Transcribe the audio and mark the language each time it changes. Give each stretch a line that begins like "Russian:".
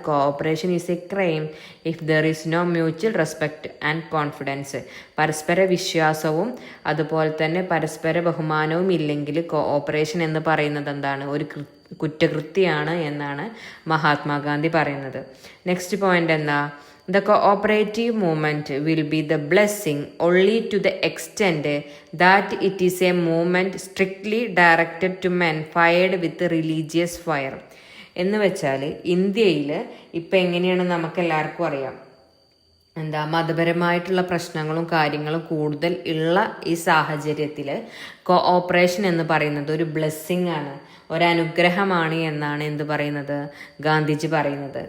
English: Cooperation is a crime if there is no mutual respect and confidence.
Malayalam: പരസ്പര വിശ്വാസവും അതുപോലെ തന്നെ പരസ്പര ബഹുമാനവും ഇല്ലെങ്കിൽ കോഓപ്പറേഷൻ എന്ന് പറയുന്നത് എന്താണ്? ഒരു കുറ്റകൃത്യമാണ് എന്നാണ് മഹാത്മാഗാന്ധി പറയുന്നത്. നെക്സ്റ്റ് പോയിന്റ് എന്താ?
English: The cooperative movement will be the blessing only to the extent that it is a movement strictly directed to men fired with religious fire.
Malayalam: എന്ന് വെച്ചാൽ ഇന്ത്യയിൽ ഇപ്പം എങ്ങനെയാണ് നമുക്ക് എല്ലാവർക്കും അറിയാം, മതപരമായിട്ടുള്ള പ്രശ്നങ്ങളും കാര്യങ്ങളും കൂടുതൽ ഉള്ള ഈ സാഹചര്യത്തിൽ കോഓപ്പറേഷൻ എന്ന് പറയുന്നത് ഒരു ബ്ലെസ്സിങ് ആണ്, ഒരനുഗ്രഹമാണ് എന്നാണ് എന്ത് പറയുന്നത്, ഗാന്ധിജി പറയുന്നത്.